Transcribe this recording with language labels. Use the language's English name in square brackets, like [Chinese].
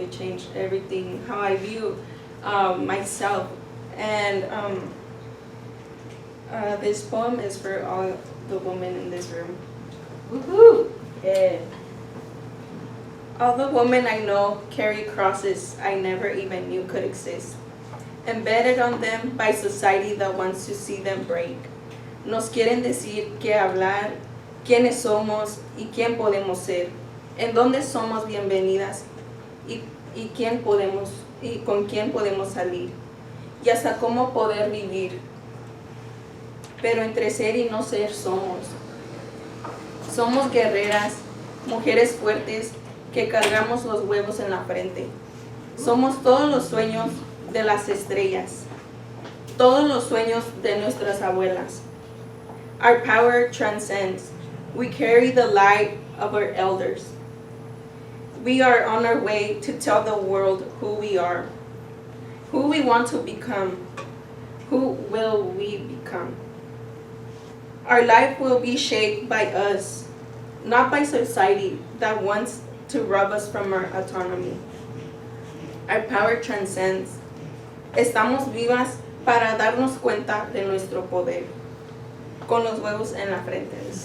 [English] It changed everything, how I view myself. And this poem is for all the women in this room. Woohoo! Yeah. All the women I know carry crosses I never even knew could exist, embedded on them by society that wants to see them break. [Spanish] Nos quieren decir qué hablar, quiénes somos y quién podemos ser, en dónde somos bienvenidas y quién podemos y con quién podemos salir, y hasta cómo poder vivir. Pero entre ser y no ser somos. Somos guerreras, mujeres fuertes que cargamos los huevos en la frente. Somos todos los sueños de las estrellas, todos los sueños de nuestras abuelas. [English] Our power transcends. We carry the light of our elders. We are on our way to tell the world who we are, who we want to become, who will we become. Our life will be shaped by us, not by society that wants to rob us from our autonomy. Our power transcends. [Spanish] Estamos vivas para darnos cuenta de nuestro poder. Con los huevos en la frente.